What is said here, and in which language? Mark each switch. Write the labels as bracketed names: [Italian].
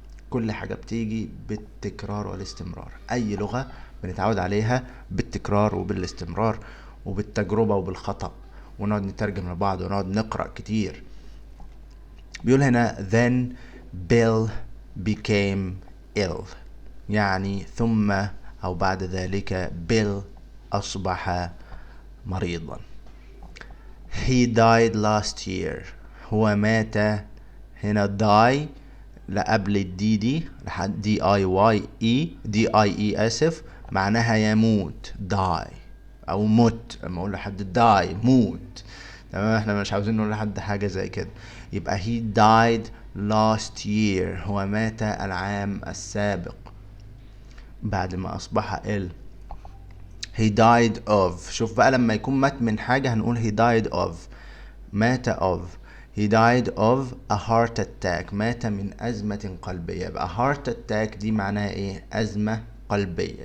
[Arabic] كل حاجة بتيجي بالتكرار والاستمرار. أي لغة بنتعود عليها بالتكرار وبالاستمرار وبالتجربة وبالخطأ، ونقعد نترجم لبعض ونقعد نقرأ كتير. بيقول هنا [English] then Bill became ill [Arabic] يعني ثم أو بعد ذلك بيل أصبح مريضا. [English] he died last year [Arabic] هو مات. هنا die لا قبل الدي دي لحد دي اي واي اي دي اي اي اسف، معناها يموت die او مت. لما اقول لحد die موت، تمام، احنا مش عاوزين نقول لحد حاجه زي كده. يبقى [English] he died last year [Arabic] هو مات العام السابق بعد ما اصبح ill. [English] he died of. [Arabic] شوف بقى لما يكون مات من حاجه هنقول [English] he died of، [Arabic] مات of. [English] he died of a heart attack [Arabic] مات من أزمة قلبية. يبقى heart attack دي معناها ايه؟ أزمة قلبية.